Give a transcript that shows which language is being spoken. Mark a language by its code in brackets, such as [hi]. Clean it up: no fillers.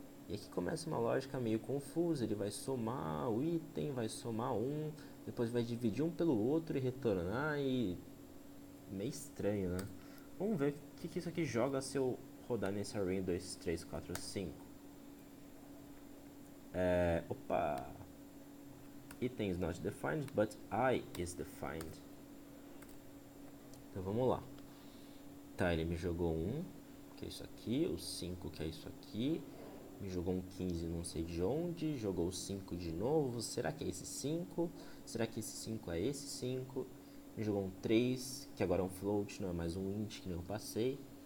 [pt] E aqui começa uma lógica meio confusa, ele vai somar o item, vai somar um, depois vai dividir um pelo outro e retornar, e meio estranho, né? Vamos ver o que isso aqui joga se eu rodar nesse array 2, 3, 4, 5. Opa! [en] Item is not defined, but I is defined. [pt] Então vamos lá. Tá, ele me jogou 1, que é isso aqui, o 5, que é isso aqui. Me jogou um 15 não sei de onde, jogou o 5 de novo, será que é esse 5? Será que esse 5 é esse 5? Me jogou um 3, que agora é um float, não é mais um int, que nem eu passei.